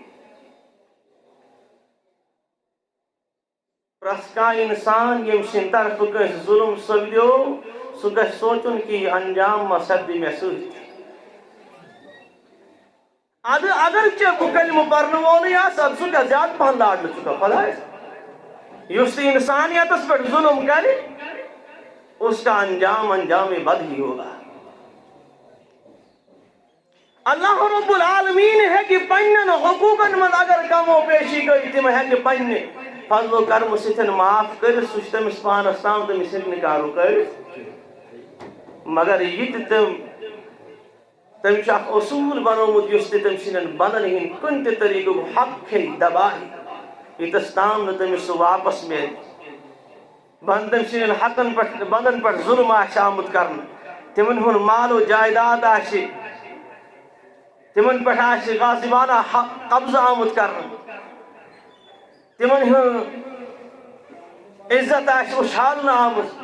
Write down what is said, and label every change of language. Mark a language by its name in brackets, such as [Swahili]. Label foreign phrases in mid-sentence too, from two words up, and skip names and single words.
[Kashmiri] پرٛٮ۪تھ کانٛہہ اِنسان ییٚمہِ سٕنٛدِ طرفہٕ کٲنٛسہِ ظُلم سپدیو سُہ گژھِ سونٛچُن کہِ یہِ انجام ما سپدِ مےٚ سۭتۍ اگر ژےٚ بہٕ کلمہٕ پرنہٕ وولٕے آسہٕ ادٕ ژٕ کیٛاہ زیادٕ پہن لاڈلہٕ ژٕ کیٛاہ خۄدایس یُس تہِ انسانیتس پٮ۪ٹھ ظُلم کرِ [Urdu] اس کا انجام بد ہی ہوگا [Kashmiri] اللہ رب العالمین ہیکہِ پننٮ۪ن حقوٗقن منٛز اگر کم و پیشی گٔے تِم ہیکہِ پننہِ فضل و کرمہٕ سۭتۍ معاف کٔرِتھ سُہ چھُ تٔمِس پانس تام تٔمِس ہیکہِ نہٕ کانٛہہ رُکٲوِتھ مگر یہِ تہِ تٔمۍ چھُ اکھ اصوٗل بنومُت یُس تہِ تٔمۍ سٕنٛدٮ۪ن بنٛدن ہٕنٛدۍ کُنہِ تہِ طریٖقُک حق کھیٚیہِ دباہہِ ییٖتس تام نہٕ تٔمِس سُہ واپس میلہِ تٔمۍ سٕنٛدٮ۪ن حقن پٮ۪ٹھ بنٛدن پٮ۪ٹھ ظُلم آسہِ آمُت کرنہٕ تِمن ہُنٛد مال و جایداد آسہِ تِمن پٮ۪ٹھ آسہِ غاصبانہ قبضہٕ آمُت کرنہٕ تِمن ہُنٛد عزت آسہِ اُچھالنہٕ آمٕژ